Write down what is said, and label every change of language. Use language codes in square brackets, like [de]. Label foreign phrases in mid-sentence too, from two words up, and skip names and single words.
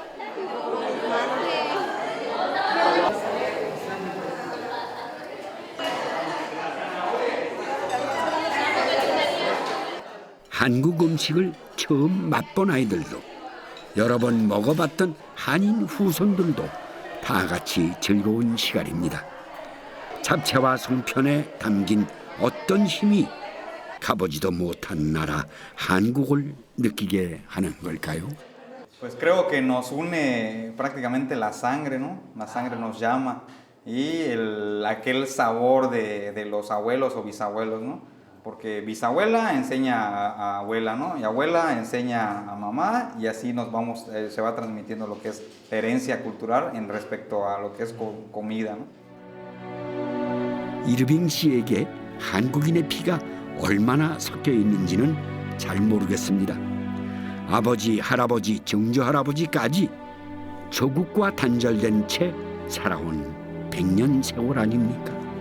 [ko] 한국 음식을 처음 맛본 아이들도 여러 번 먹어봤던 한인 후손들도 다 같이 즐거운 시간입니다. 잡채와 송편에 담긴 어떤 힘이 가보지도 못한 나라 한국을 느끼게 하는 걸까요? [es] Pues creo que nos une prácticamente la sangre, ¿no? La sangre nos llama y aquel sabor de los abuelos o bisabuelos, ¿no? Porque bisabuela enseña a abuela, ¿no? Y abuela enseña a mamá y así nos vamos, se va transmitiendo lo que es herencia cultural en respecto a lo que es comida, ¿no? [ko] 이르빙 씨에게 한국인의 피가 얼마나 섞여 있는지는 잘 모르겠습니다. 아버지, 할아버지, 증조할아버지까지 조국과 단절된 채 살아온 100년 세월 아닙니까?